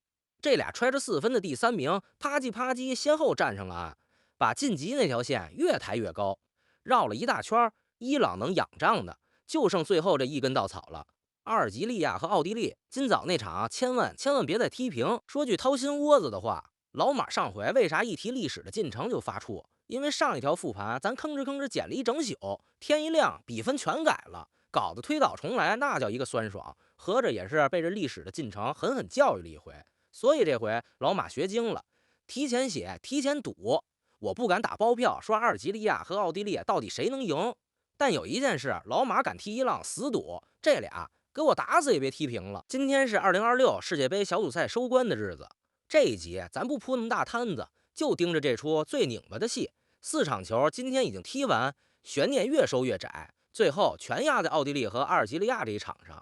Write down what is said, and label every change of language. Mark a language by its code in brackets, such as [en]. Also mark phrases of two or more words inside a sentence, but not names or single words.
[zh] 這倆揣着4分的第3名，啪嘰啪嘰先後站上了岸，把晉級那條線越抬越高。繞了一大圈，伊朗能仰仗的就剩最後這一根稻草了。阿爾及利亞和奧地利今早那場千萬別再踢平。說句掏心窩子的話，老馬上回為啥一提歷史的進程就發怵？因為上一條復盤咱吭哧撿了一整宿，天一亮比分全改了，搞得推倒重來，那叫一個酸爽。合着也是被這歷史的進程狠狠教育了一回。所以這回老馬學精了，提前寫，提前賭。我不敢打包票說阿爾及利亞和奧地利到底誰能贏，但有一件事老馬敢替伊朗死賭，這倆給我打死也別踢平了。今天是2026世界杯小組賽收官的日子，這一集咱不鋪那麼大攤子，就盯着這出最擰巴的戲。4場球今天已經踢完，懸念越收越窄，最後全壓在奧地利和阿爾及利亞這一場上。